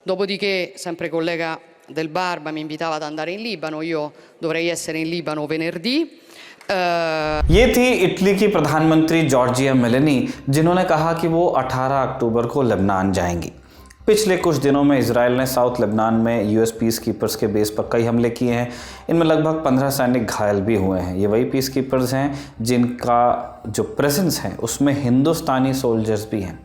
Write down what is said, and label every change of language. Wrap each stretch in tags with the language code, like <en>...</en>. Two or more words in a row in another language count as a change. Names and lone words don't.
<it>Dopodiché, sempre collega del Barba mi invitava ad andare in Libano, io dovrei essere in Libano venerdì.</it> <hi>ये थी इटली की प्रधानमंत्री जॉर्जिया मेलोनी, जिन्होंने कहा कि वो 18 अक्टूबर को लेबनान जाएंगी। पिछले कुछ दिनों में इजराइल ने साउथ लेबनान में यूएस</hi> <en>peace keepers</en> <hi>के बेस पर कई हमले किए हैं। इनमें लगभग 15 सैनिक घायल भी हुए हैं। ये वही</hi> <en>peace keepers</en> <hi>हैं जिनका जो प्रेजेंस है उसमें हिंदुस्तानी सोल्जर्स भी हैं।</hi>